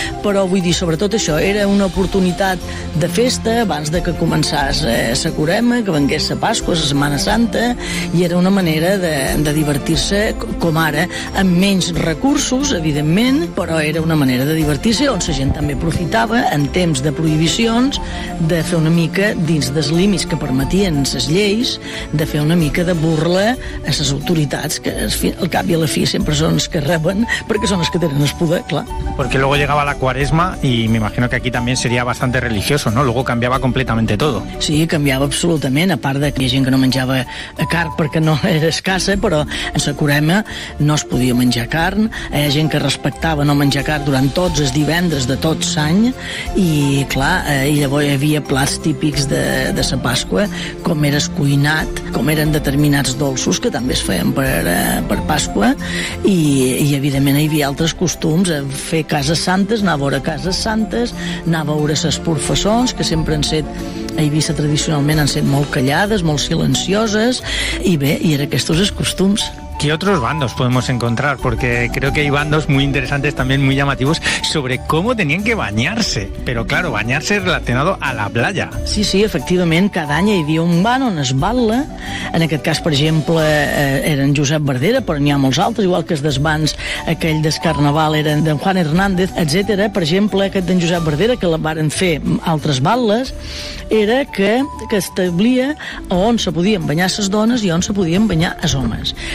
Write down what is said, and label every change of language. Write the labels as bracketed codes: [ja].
[ca] però vull dir, sobretot això, era una oportunitat de festa abans de que començàs la Quaresma, que vengués la Pasqua, la Setmana Santa, i era una manera de divertir-se com ara, amb menys recursos, evidentment, però era una manera de divertir-se on la gent també aprofitava en temps de prohibicions de fer una mica, dins dels límits que permetien les lleis, de fer una mica de burla a les autoritats, que al cap i a la fi sempre són els que reben, perquè són els que tenen el poder, clar. [es] Porque luego llegaba la Quaresma y me imagino que aquí también sería bastante religioso, ¿no? Luego cambiaba completamente todo. Sí, cambiaba [ca] absolutament, a part de que hi ha gent que no menjava carn perquè no era escassa, però en la Quaresma no es podia menjar carn, hi ha gent que respectava no menjar carn durant tots els divendres de tot l'any, i clar, i llavors hi havia plats típics de la Pasqua, com era el cuinat, com eren determinats dolços que també es feien per Pasqua, i evidentment hi havia altres costums, fer cases santes, anar a veure cases santes, anar a veure les professons, que sempre han set a Eivissa tradicionalment han set molt callades, molt silencioses, i bé, i eren aquests els costums. [es] ¿Qué otros bandos podemos encontrar? Porque creo que hay bandos muy interesantes, también muy llamativos, sobre cómo tenían que bañarse. Pero claro, bañarse relacionado a la playa. [ca] Sí, sí, efectivament, cada any hi havia un bando on es balla. En aquest cas, per exemple, eren Josep Verdera, però n'hi ha molts altres, igual que els desbans aquell del carnaval eren d'en Juan Hernández, etc. Per exemple, aquest d'en Josep Verdera, que la varen fer altres balles, era que establia on se podien banyar les dones i on se podien banyar els homes.